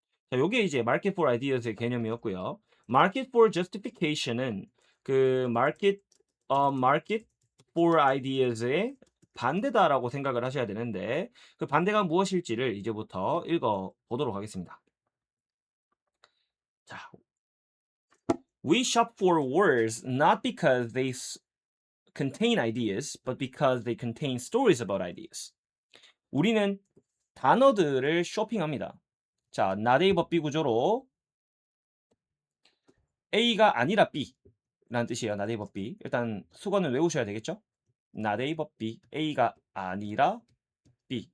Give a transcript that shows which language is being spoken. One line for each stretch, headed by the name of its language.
Korean: 자, 요게 이제 market for ideas의 개념이었고요. market for justification은 그 market for ideas의 반대다라고 생각을 하셔야 되는데 그 반대가 무엇일지를 이제부터 읽어 보도록 하겠습니다.
English: 자, we shop for words not because they contain ideas, but because they contain stories about ideas.
Korean: 우리는 단어들을 쇼핑합니다. 자,
English: not A but B
Korean: 구조로 A가 아니라 B라는 뜻이에요.
English: not A but B.
Korean: 일단 수거는 외우셔야 되겠죠?
English: not A but B.
Korean: A가 아니라 B.